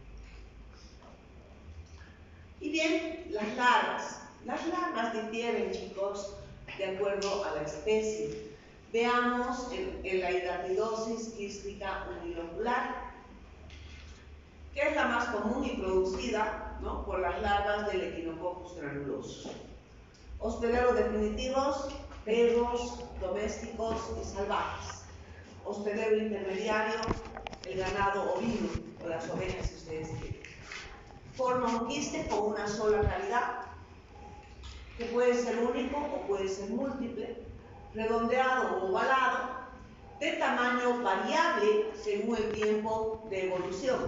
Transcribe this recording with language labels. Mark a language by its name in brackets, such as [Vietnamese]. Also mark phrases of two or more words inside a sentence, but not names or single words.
[Spanish] Y bien, las larvas. Las larvas difieren, chicos, de acuerdo a la especie. Veamos en la hidatidosis quística unilocular, que es la más común y producida, ¿no?, por las larvas del Echinococcus granulosus. Hospederos definitivos, perros, domésticos y salvajes. Hospedero intermediario, el ganado ovino o las ovejas, si ustedes quieren. Forma un quiste con una sola cavidad, que puede ser único o puede ser múltiple, redondeado o ovalado, de tamaño variable según el tiempo de evolución.